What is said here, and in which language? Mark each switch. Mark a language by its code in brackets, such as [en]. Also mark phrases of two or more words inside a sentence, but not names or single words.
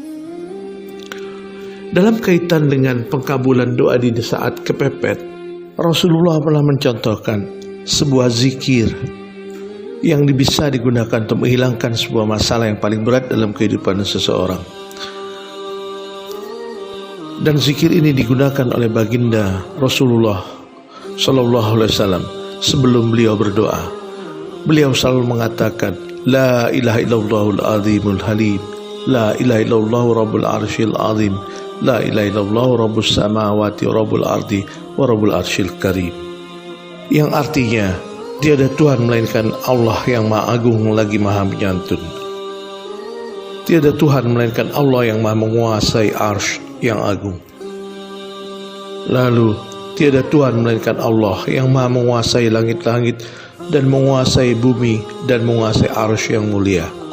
[id] Dalam kaitan dengan pengkabulan doa di saat kepepet, Rasulullah pernah mencontohkan sebuah zikir yang bisa digunakan untuk menghilangkan sebuah masalah yang paling berat dalam kehidupan seseorang. Dan zikir ini digunakan oleh baginda Rasulullah [ar] صلى الله عليه وسلم [id] sebelum beliau berdoa. Beliau selalu mengatakan, [ar] لا إله إلا الله العظيم الحليم، لا إله إلا الله رب العرش العظيم، لا إله إلا الله رب السماوات ورب الأرض ورب العرش الكريم. [id] Yang artinya, tiada Tuhan melainkan Allah yang Maha Agung lagi Maha Penyantun. Tiada Tuhan melainkan Allah yang Maha menguasai arsy yang agung. Lalu, tiada Tuhan melainkan Allah yang Maha menguasai langit-langit dan menguasai bumi dan menguasai arsy yang mulia.